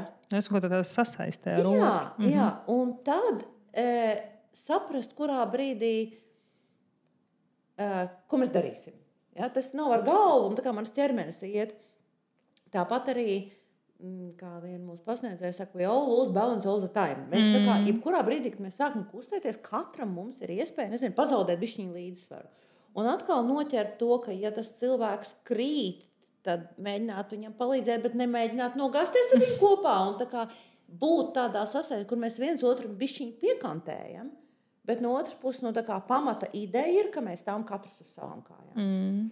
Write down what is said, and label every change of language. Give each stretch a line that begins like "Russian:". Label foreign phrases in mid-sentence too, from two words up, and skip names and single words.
Latvian: Es kaut kā sasaistē ar otru. Jā, un tad saprast, kurā brīdī, ko mēs darīsim. Ja, tas nav ar galvu, un tā kā mans ķermenis iet. Tāpat arī kā viena mūsu pasniedzēja saka,
English: we all lose balance all the time.
Latvian: Mēs jebkurā brīdī, kad mēs sākam kustēties, katram mums ir iespēja, pazaudēt bišķiņu līdzsvaru. Un atkal noķert to, ka ja tas cilvēks krīt, tad mēģināt viņam palīdzēt, bet nemēģināt nogāzties ar viņu kopā. Un būt tādā sasaistē, kur mēs viens otru bišķiņu piekantējam, bet no otras puses pamata ideja ir, ka mēs stāvam katrs uz savām kājām.